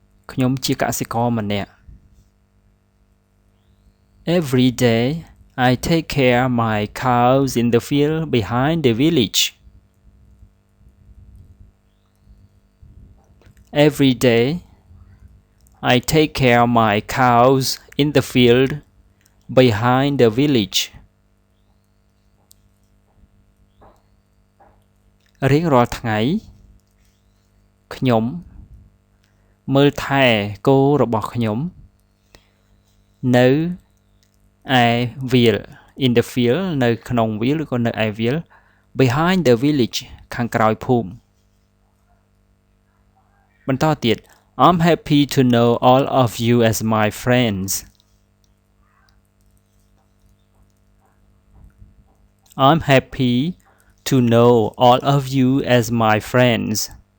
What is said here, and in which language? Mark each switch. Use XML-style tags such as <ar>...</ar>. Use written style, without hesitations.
<km>ខ្ញុំជាកសិករម្នាក់</km> <en>Every day I take care my cows in the field behind the village. Every day I take care my cows in the field behind the village.</en> <km>រៀងរាល់ថ្ងៃខ្ញុំមើលថែគោរបស់ខ្ញុំនៅឯវាល</km> <en>in the field</en> <km>នៅក្នុងវាលឬក៏នៅឯវាល</km> <en>behind the village</en> <km>ខាងក្រោយភូមិបន្តទៀត</km> <en>I'm happy to know all of you as my friends. I'm happy to know all of you as my friends.</en>